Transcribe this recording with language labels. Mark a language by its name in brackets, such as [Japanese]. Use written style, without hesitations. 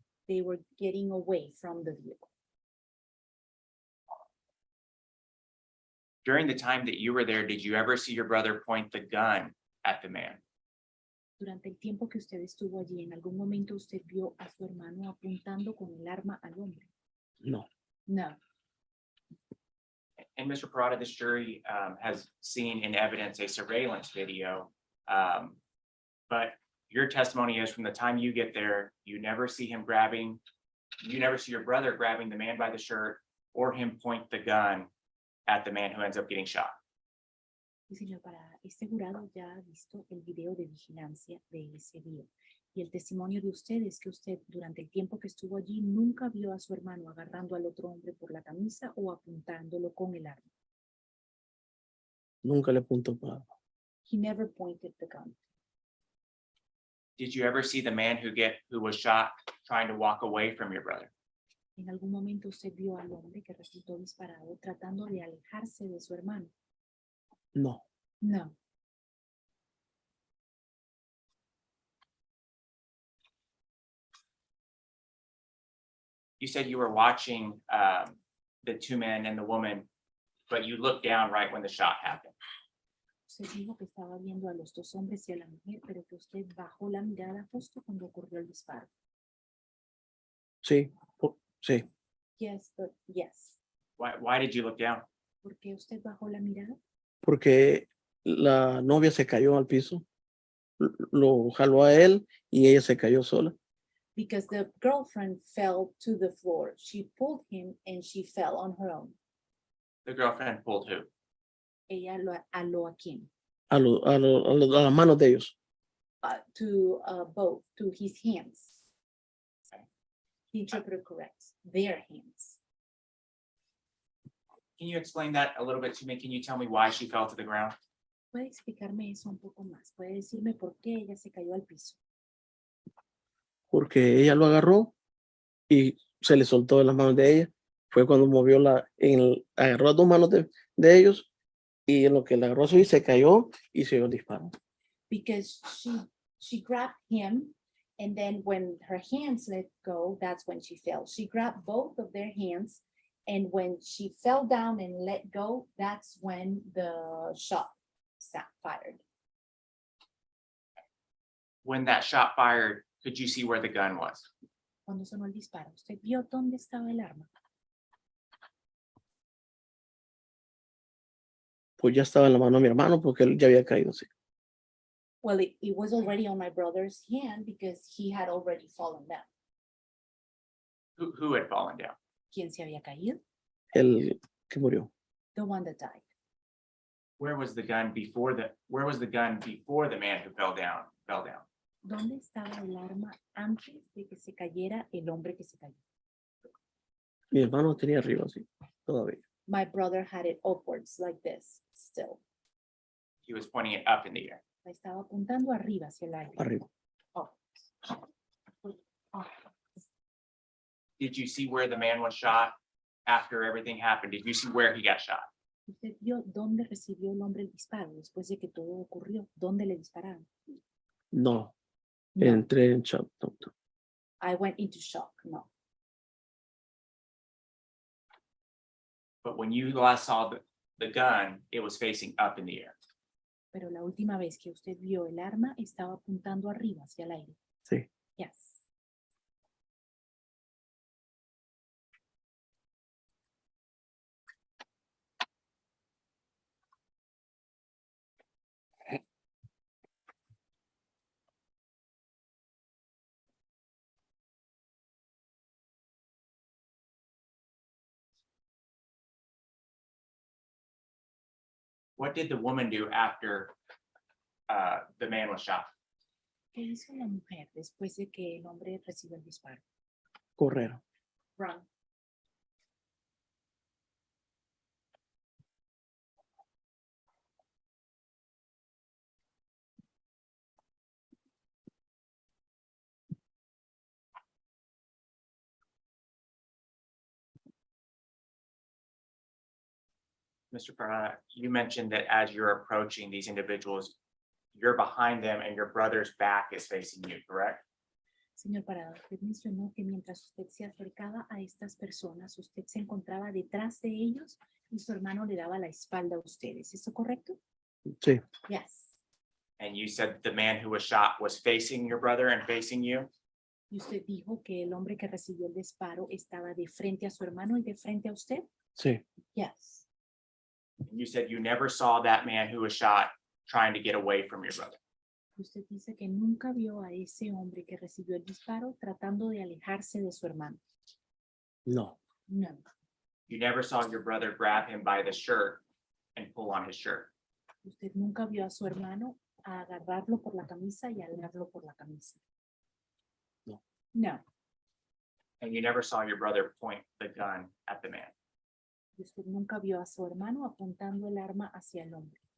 [English] They were getting away from the vehicle. During the time that you were there, did you ever see your brother point the gun at the man? [Spanish] Durante el tiempo que usted estuvo allí, ¿en algún momento usted vio a su hermano apuntando con el arma al hombre? No. [English] No. And Mr. Parada, this jury has seen in evidence a surveillance video. But your testimony is from the time you get there, you never see your brother grabbing the man by the shirt or him point the gun at the man who ends up getting shot. [Spanish] Sí, señor Parada, este jurado ya ha visto el video de vigilancia de ese día. Y el testimonio de usted es que usted, durante el tiempo que estuvo allí, nunca vio a su hermano agarrando al otro hombre por la camisa o apuntándolo con el arma. Nunca le apuntó para. [English] He never pointed the gun. Did you ever see the man who was shot trying to walk away from your brother? [Spanish] En algún momento usted vio al hombre que resultó disparado tratando de alejarse de su hermano. No. [English] No. You said you were watching the two men and the woman, but you looked down right when the shot happened. [Spanish] Usted dijo que estaba viendo a los dos hombres y a la mujer, pero que usted bajó la mirada justo cuando ocurrió el disparo. Sí. Sí. [English] Yes, but yes. Why did you look down? [Spanish] ¿Por qué usted bajó la mirada? Porque la novia se cayó al piso. Lo jaló a él y ella se cayó sola. [English] Because the girlfriend fell to the floor. She pulled him and she fell on her own. The girlfriend pulled who? [Spanish] Ella lo aló a quién? a las manos de ellos. [English] To both, to his hands. Okay. The interpreter corrects, their hands. Can you explain that a little bit to me? Can you tell me why she fell to the ground? [Spanish] ¿Puede explicarme eso un poco más? ¿Puede decirme por qué ella se cayó al piso? Porque ella lo agarró y se le soltó de las manos de ella. Fue cuando movió agarró las dos manos de ellos y en lo que le agarró así se cayó y se dio el disparo. [English] Because she grabbed him, and then when her hands let go, that's when she fell. She grabbed both of their hands, and when she fell down and let go, that's when the shot fired. When that shot fired, could you see where the gun was? [Spanish] Cuando sonó el disparo, ¿usted vio dónde estaba el arma? Pues ya estaba en la mano de mi hermano porque él ya había caído así. [English] Well, it was already on my brother's hand because he had already fallen down. Who had fallen down? [Spanish] ¿Quién se había caído? El que murió. [English] The one that died. Where was the gun before the man who fell down? [Spanish] ¿Dónde estaba el arma antes de que se cayera el hombre que se cayó? Mi hermano tenía arriba así, todavía. [English] My brother had it upwards like this, still. He was pointing it up in the air. [Spanish] La estaba apuntando arriba hacia el aire. Arriba. Oh. Oh. [English] Did you see where the man was shot after everything happened? Did you see where he got shot? [Spanish] ¿Usted vio dónde recibió el hombre el disparo después de que todo ocurrió? ¿Dónde le dispararon? No, [English] No. [Spanish] entré en shock. No. [English] I went into shock. No. But when you last saw the gun, it was facing up in the air. [Spanish] Pero la última vez que usted vio el arma estaba apuntando arriba hacia el aire. Sí. [English] Yes. What did the woman do after the man was shot? [Spanish] ¿Qué hizo la mujer después de que el hombre recibió el disparo? Correr. [English] Run. Mr. Parada, you mentioned that as you're approaching these individuals, you're behind them and your brother's back is facing you, correct? [Spanish] Señor Parada, usted mencionó que mientras usted se acercaba a estas personas, usted se encontraba detrás de ellos y su hermano le daba la espalda a ustedes. ¿Es eso correcto? Sí, [English] Yes. And you said the man who was shot was facing your brother and facing you? [Spanish] Y usted dijo que el hombre que recibió el disparo estaba de frente a su hermano y de frente a usted. sí. [English] Yes. And you said you never saw that man who was shot trying to get away from your brother. [Spanish] Usted dice que nunca vio a ese hombre que recibió el disparo tratando de alejarse de su hermano. No, [English] No. You never saw your brother grab him by the shirt and pull on his shirt. [Spanish] Usted nunca vio a su hermano a agarrarlo por la camisa y alarlo por la camisa. No. [English] No. And you never saw your brother point the gun at the man. [Spanish] Y usted nunca vio a su hermano apuntando el arma hacia el hombre.